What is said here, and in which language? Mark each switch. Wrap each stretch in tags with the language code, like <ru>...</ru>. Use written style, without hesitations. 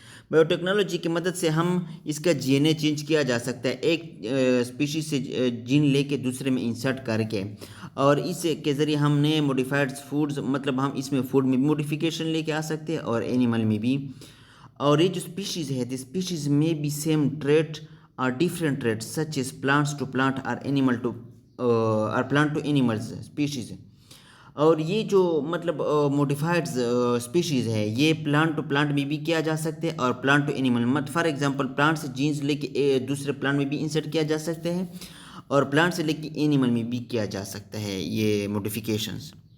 <ur>Biotechnology کی مدد سے ہم اس کا جی این اے چینج کیا جا سکتا ہے، ایک اسپیشیز سے جین لے کے دوسرے میں انسرٹ کر کے، اور اس کے ذریعے ہم نئے موڈیفائڈ فوڈز، مطلب ہم اس میں فوڈ میں بھی موڈیفیکیشن لے کے آ سکتے ہیں اور اینیمل میں بھی. اور یہ جو اسپیشیز ہے،</ur> <en>The species میں be same trait or different traits such as plants to plant or animal to or plant to animals species.</en> <ur>اور یہ جو مطلب موڈیفائڈ اسپیشیز ہے یہ پلانٹ ٹو پلانٹ میں بھی کیا جا سکتے ہیں اور plant to animal, for example plant سے جینز لے کے دوسرے پلانٹ میں بھی انسرٹ کیا جا سکتے ہیں اور پلانٹ سے لے کے اینیمل میں بھی کیا جا سکتا ہے یہ موڈیفیکیشنز.</ur>